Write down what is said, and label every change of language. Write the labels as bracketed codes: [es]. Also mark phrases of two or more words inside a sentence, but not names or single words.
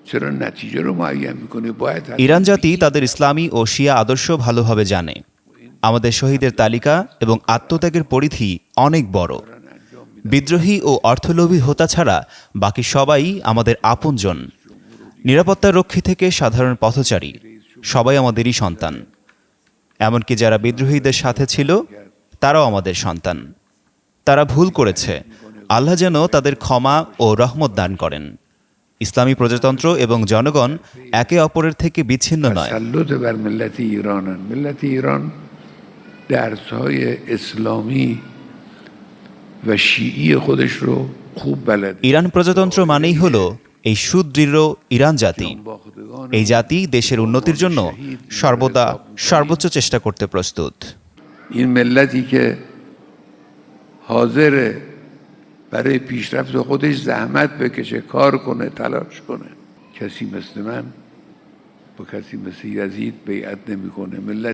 [fa] چرا نتیجه رو معین میکنه باید [bn] ইরান জাতি তাদের ইসলামী ও শিয়া আদর্শ ভালোভাবে জানে। আমাদের শহীদের তালিকা এবং আত্মত্যাগের পরিধি অনেক বড়। বিদ্রোহী ও অর্থলোভী হোতা ছাড়া বাকি সবাই আমাদের আপনজন। নিরাপত্তা রক্ষী থেকে সাধারণ পথচারী সবাই আমাদেরই সন্তান। এমনকি যারা বিদ্রোহীদের সাথে ছিল তারাও আমাদের সন্তান। তারা ভুল করেছে, আল্লাহ যেন তাদের ক্ষমা ও রহমত দান করেন। ইসলামী প্রজাতন্ত্র এবং জনগণ একে অপরের থেকে বিচ্ছিন্ন নয়। [fa] تسلط بر ملت ایرانن. ملت ایران درس‌های اسلامی و شیعی خودش رو خوب بلده. [bn] ইরান প্রজাতন্ত্র মানেই হলো এই সুদৃঢ় ইরান জাতি। এই জাতি দেশের উন্নতির জন্য সর্বদা সর্বোচ্চ চেষ্টা করতে প্রস্তুত। [fa] این ملتی که حاضره برای پیشرفت خودش زحمت بکشه، کار کنه، تلاش کنه. کسی مثل من با کسی مثل یزید بیعت نمیکنه. ملت